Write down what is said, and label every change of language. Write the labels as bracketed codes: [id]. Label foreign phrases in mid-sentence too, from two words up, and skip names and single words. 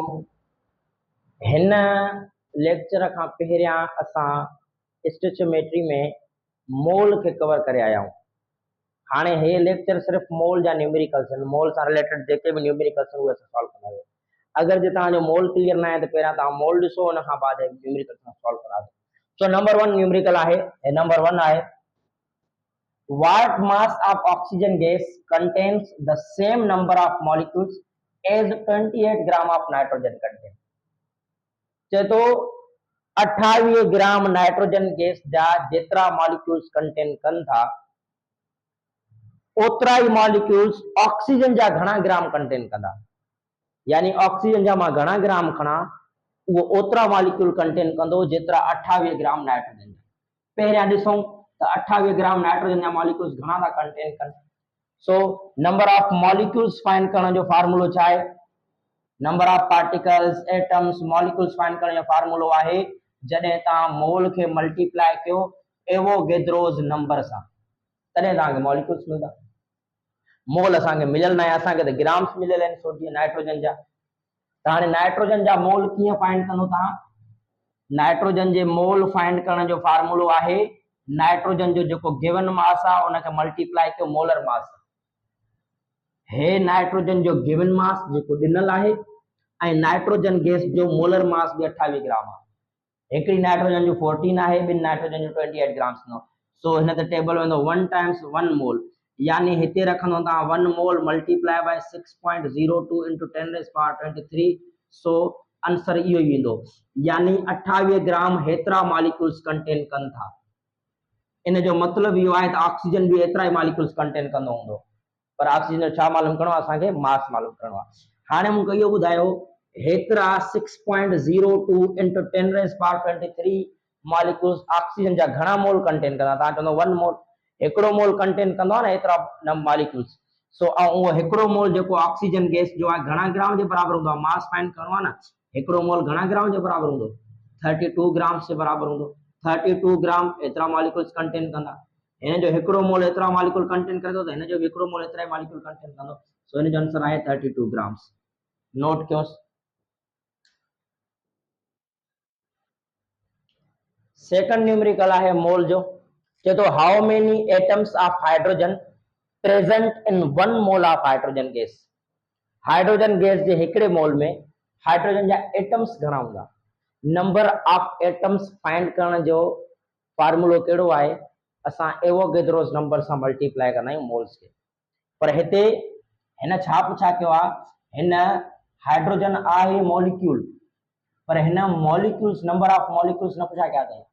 [sd] हिन लेक्चर खां पहिरियां असां स्टिचोमेट्री में मोल खे कवर करे आया आहियूं। हाणे हे लेक्चर सिर्फ़ मोल जा न्यूमेरिकल्स आहिनि। मोल सां रिलेटेड जेके बि न्यूमेरिकल्स आहिनि उहे असां सॉल्व कंदासीं। अगरि जे तव्हांजो मोल क्लियर न आहे त पहिरियां तव्हां मोल ॾिसो, हुन खां बाद न्यूमेरिकल सां सॉल्व कंदासीं। सो नंबर 1 न्यूमेरिकल आहे, नंबर 1 आहे [en] what mass of oxygen gas contains the same number of molecules as 28 gram of nitrogen content। [sd] चए तो 28 ग्राम नाइट्रोजन गैस जा जेतिरा मॉलिक्यूल्स कंटेन कनि था ओतिरा ई मॉलिक्यूल्स ऑक्सीजन जा घणा ग्राम कंटेन कंदा। यानी ऑक्सीजन जा मां घणा ग्राम खणा उहो ओतिरा मॉलिक्यूल कंटेन कंदो जेतिरा 28 ग्राम नाइट्रोजन जा। पहिरियां ॾिसूं त 28 ग्राम नाइट्रोजन जा मॉलिक्यूल्स घणा था कंटेन कनि। सो [en] number of molecules [sd] फाइंड करण जो फार्मूलो छा आहे? [en] number of particles, atoms, molecules [sd] फाइंड करण जो फार्मूलो आहे जॾहिं तव्हां मोल खे मल्टीप्लाई कयो एवोगेड्रोस नंबर सां, तॾहिं तव्हांखे मॉलिक्यूल्स मिलंदा। मोल असांखे मिलियल न आहे, असांखे त ग्राम्स मिलियल आहिनि सोडियम नाइट्रोजन जा। त हाणे नाइट्रोजन जा मोल कीअं फाइंड कंदो तव्हां? नाइट्रोजन जे मोल फाइंड करण जो फार्मूलो आहे नाइट्रोजन जो जेको [en] given mass [sd] आहे उनखे मल्टीप्लाई कयो [en] molar mass. [sd] हे नाइट्रोजन जो [en] given mass [sd] जेको ॾिनल आहे ऐं नाइट्रोजन गैस जो [en] molar mass [sd] भी 28 ग्राम आहे। हिकिड़ी नाइट्रोजन जो 14 आहे, ॿिनि नाइट्रोजन जो 28 ग्राम्स न। सो हिन ते टेबल वेंदो 1 टाइम्स 1 मोल, यानी हिते रखंदो तव्हां 1 मोल [en] multiply by 6.02 into 10 raised power 23. [sd] सो आंसर इहो ई ईंदो, यानी 28 ग्राम हेतिरा मॉलिक्यूल्स कंटेन कनि था। इन जो मतिलबु इहो आहे त ऑक्सीजन भी एतिरा ई मॉलिक्यूल्स कंटेन कंदो हूंदो, पर ऑक्सीजन जो छा मालूम करणो आहे? असांखे मास मालूम करणो आहे। हाणे मूंखे इहो ॿुधायो हेतिरा [en] 6.02 into 10 raised power 23 [sd] मॉलिक्यूल्स ऑक्सीजन जा घणा मोल कंटेन कंदा? तव्हां चवंदो 1 मोल, हिकिड़ो मोल कंटेन कंदो आहे न एतिरा मॉलिक्यूल्स। सो उहो हिकिड़ो मोल जेको ऑक्सीजन गैस जो आहे घणा ग्राम जे बराबर हूंदो आहे? मास फाइंड करणो आहे न। हिकिड़ो मोल घणा ग्राम जे बराबर हूंदो? 32 ग्राम्स जे बराबर हूंदो। 32 ग्राम एतिरा मॉलिक्यूल्स कंटेन कंदा। हिन जो हिकिड़ो मोल एतिरा मॉलिक्यूल कंटेन करे थो त हिन जो हिकिड़ो मोल एतिरा ई मॉलिक्यूल कंटेन कंदो। सो हिन जो आंसर आहे 32 ग्राम्स। नोट कयोसि। सेकंड न्यूमेरिकल आहे मोल जो। [en] चए तो how many atoms of hydrogen present in 1 mole of hydrogen gas. [sd] हाइड्रोजन गैस जे हिकिड़े मोल में हाइड्रोजन जा एटम्स घणा हूंदा? नंबर ऑफ एटम्स फाइंड करण जो फार्मूलो कहिड़ो आहे? असां एवोगेड्रोस नंबर सां मल्टीप्लाई कंदा आहियूं मोल्स खे। पर हिते हिन छा पुछा कयो आहे? हिन हाइड्रोजन आहे मॉलिक्यूल, पर हिन मॉलिक्यूल्स [en] number of molecules [sd] न पुछा कया अथई।